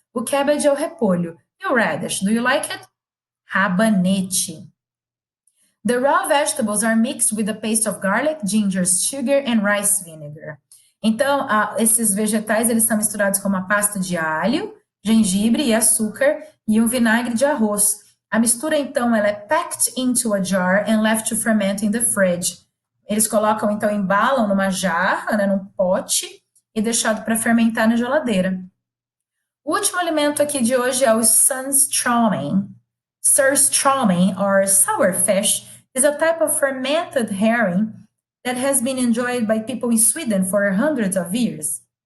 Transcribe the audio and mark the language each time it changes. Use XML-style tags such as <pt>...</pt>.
<pt>O cabbage é o repolho. E o radish,</pt> <en>do you like it?</en> <pt>Rabanete.</pt> <en>The raw vegetables are mixed with a paste of garlic, ginger, sugar and rice vinegar.</en> <pt>Então, esses vegetais, eles são misturados com uma pasta de alho, gengibre e açúcar e um vinagre de arroz. A mistura, então, ela é</pt> <en>packed into a jar and left to ferment in the fridge.</en> <pt>Eles colocam, então, embalam numa jarra, né, num pote e deixado para fermentar na geladeira. O último alimento aqui de hoje é o Surströmming.</pt> <en>Surströmming, or sour fish, is a type of fermented herring that has been enjoyed by people in Sweden for hundreds of years.</en>